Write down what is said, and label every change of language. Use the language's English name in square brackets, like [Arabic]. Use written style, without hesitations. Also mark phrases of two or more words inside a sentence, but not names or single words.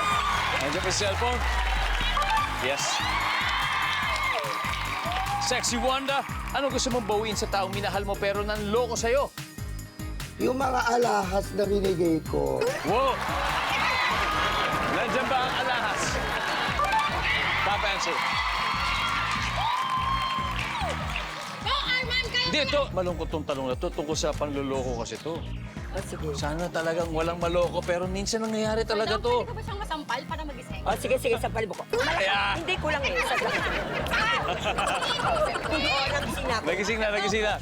[Filipino] Nandiyan pa yung cellphone? Yes. Sexy Wanda, ano gusto mong bawiin sa taong minahal mo pero nanloko sa'yo? Yung mga alahas na binigay ko. Wow! Nandiyan ba ang alahas? [English] Top answer. [Filipino] Go, Arman! Kaya Hindi, ito. Malungkot tong tanong na to. Tungkol sa panluloko kasi to. O sige. Sana talagang walang maloko pero minsan nangyayari talaga to. Pwede ka ba siyang masampal para magising? O sige, sa palbo ko. Ayan. Hindi ko lang eh. Sa Nagising na.